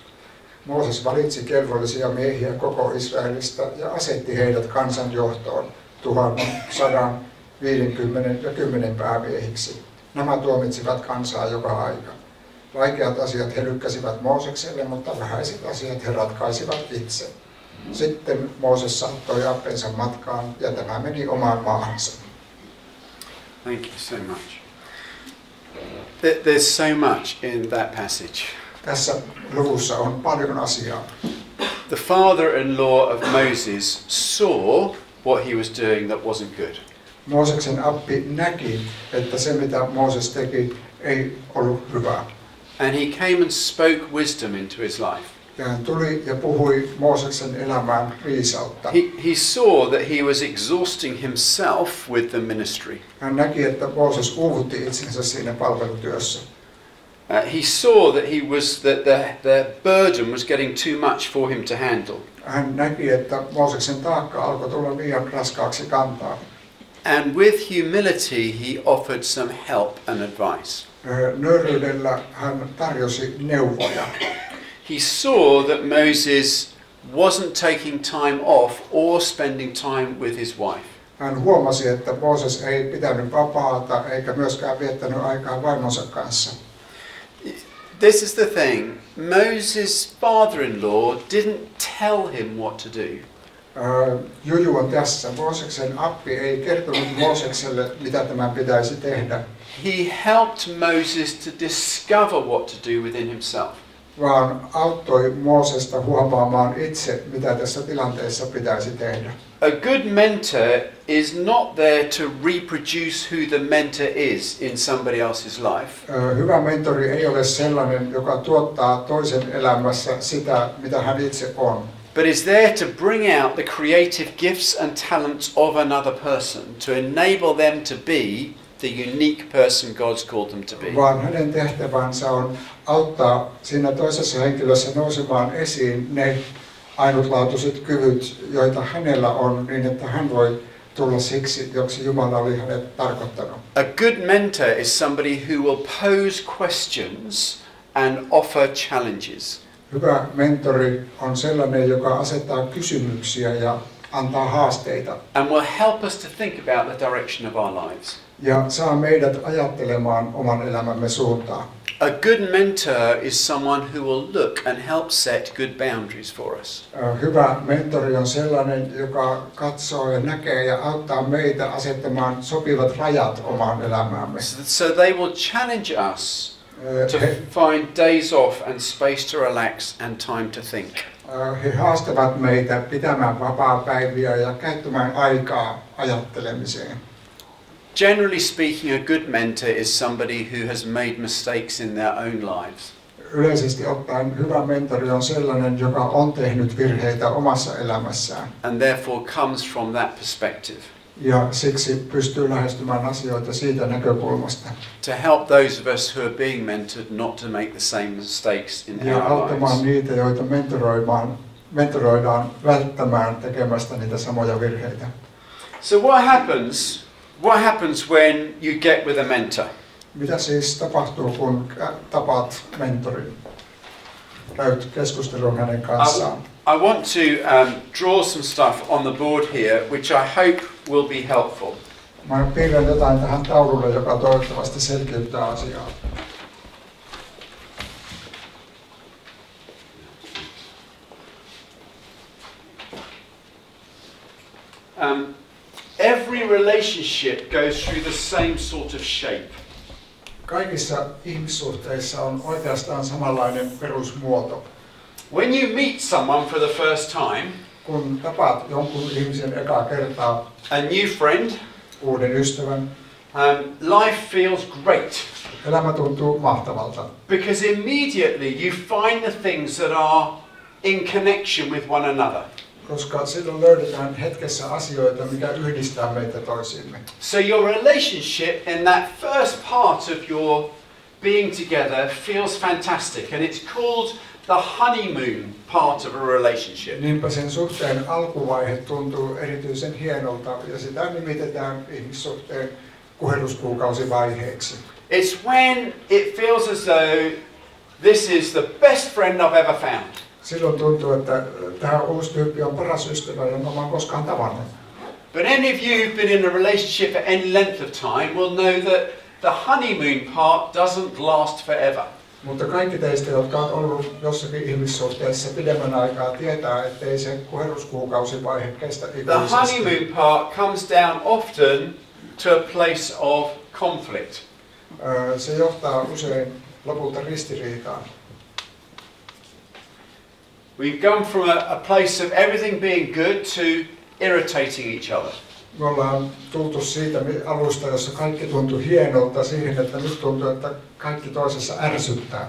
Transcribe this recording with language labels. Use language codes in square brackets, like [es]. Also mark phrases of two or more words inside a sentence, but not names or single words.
[fi] Mooses valitsi kelvollisia miehiä koko Israelista ja asetti heidät kansan johtoon 1150 ja 10 päämiehiksi. Nämä tuomitsivat kansaa joka aika. Vaikeat asiat he lykkäsivät Moosekselle, mutta vähäiset asiat he ratkaisivat itse. Sitten Mooses saattoi appensa matkaan ja tämä meni omaan maahansa. [en] Thank you so much. There's so much in that passage. [fi] Tässä luvussa on paljon asiaa. [en] The father-in-law of Moses saw what he was doing that wasn't good. [fi] Mooseksen appi näki, että se mitä Mooses teki ei ollut hyvää. [en] And he came and spoke wisdom into his life. [fi] Ja hän tuli ja puhui Mooseksen elämään viisautta. [en] He saw that he was exhausting himself with the ministry. [fi] Hän näki, että Mooses uuvutti itsensä siinä palvelutyössä. [en] He saw that the burden was getting too much for him to handle. [fi] Hän näki, että Mooseksen taakka alkoi tulla liian raskaaksi kantaa. [en] And with humility he offered some help and advice. [fi] Nöyryydellä hän tarjosi neuvoja. [en] He saw that Moses wasn't taking time off or spending time with his wife. [fi] Hän huomasi, että Mooses ei pitänyt vapaata eikä myöskään viettänyt aikaa vaimonsa kanssa. [en] This is the thing. Moses' father-in-law didn't tell him what to do. [fi] Juju on tässä. Mooseksen appi ei kertonut Moosekselle, mitä tämän pitäisi tehdä. [en] He helped Moses to discover what to do within himself. [fi] Vaan auttoi Moosesta huomaamaan itse, mitä tässä tilanteessa pitäisi tehdä. [en] A good mentor is not there to reproduce who the mentor is in somebody else's life. [fi] Hyvä mentori ei ole sellainen, joka tuottaa toisen elämässä sitä, mitä hän itse on. [en] But is there to bring out the creative gifts and talents of another person to enable them to be the unique person God's called them to be. [fi] Vaan hänen tehtävänsä on auttaa siinä toisessa henkilössä nousemaan esiin ne ainutlaatuiset kyvyt, joita hänellä on, niin että hän voi tulla siksi, joksi Jumala oli hänet tarkoittanut. [en] A good mentor is somebody who will pose questions and offer challenges. [fi] Hyvä mentori on sellainen, joka asettaa kysymyksiä ja antaa haasteita. [en] And will help us to think about the direction of our lives. [fi] Ja saa meidät ajattelemaan oman elämämme suuntaan. [en] A good mentor is someone who will look and help set good boundaries for us. [fi] Hyvä mentori on sellainen, joka katsoo ja näkee ja auttaa meitä asettamaan sopivat rajat omaan elämäämme. [en] So they will challenge us to find days off and space to relax and time to think. [fi] He haastavat meitä pitämään vapaapäiviä ja käyttämään aikaa ajattelemiseen. [en] Generally speaking, a good mentor is somebody who has made mistakes in their own lives. [fi] Yleisesti ottaen hyvä mentori on sellainen, joka on tehnyt virheitä omassa elämässään. [en] And therefore comes from that perspective. [fi] Ja siksi pystyy lähestymään asioita siitä näkökulmasta. [en] To help those of us who are being mentored not to make the same mistakes in [fi] Ja [en] our [fi] auttamaan [en] lives. [fi] niitä, joita mentoroidaan välttämään tekemästä niitä samoja virheitä. [en] So what happens when you get with a mentor? [fi] Mitä siis tapahtuu, kun tapaat mentorin? Käyt keskustelun hänen kanssaan. [en] I want to draw some stuff on the board here, which I hope will be helpful. [fi] Mä piirrän jotain tähän taululle, joka toivottavasti selkeyttää asiaa. [en] Every relationship goes through the same sort of shape. [fi] Kaikissa ihmissuhteissa on oikeastaan samanlainen perusmuoto. [en] When you meet someone for the first time, [fi] Kun tapaat jonkun ihmisen ekaa kertaa, [en] a new friend, [fi] uuden ystävän, [en] life feels great. [fi] elämä tuntuu mahtavalta. [en] Because immediately you find the things that are in connection with one another. [fi] Koska silloin löydetään hetkessä asioita, mikä yhdistää meitä toisiimme. [en] So your relationship in that first part of your being together feels fantastic, and it's called the honeymoon part of a relationship. [fi] Niinpä sen suhteen alkuvaihe tuntuu erityisen hienolta ja sitä nimitetään ihmissuhteen kuheruskuukausivaiheeksi. [en] It's when it feels as though this is the best friend I've ever found. [fi] Silloin tuntuu, että tämä uusi tyyppi on paras ystävä, jonka mä oon koskaan tavannut. [en] But any of you who've been in a relationship for any length of time will know that the honeymoon part doesn't last forever. [fi] Mutta kaikki teistä, jotka on ollut jossakin ihmissuhteessa pidemmän aikaa, tietää, ettei se kuheruskuukausivaihe kestä [en] The [fi] ikuisesti. [en] honeymoon part comes down often to a place of conflict. [fi] Se johtaa usein lopulta ristiriitaan. [en] We've gone from a place of everything being good to irritating each other. [fi] Me ollaan tultu siitä alusta, jossa kaikki tuntui hienolta, siihen, että nyt tuntuu, että kaikki toisessa ärsyttää.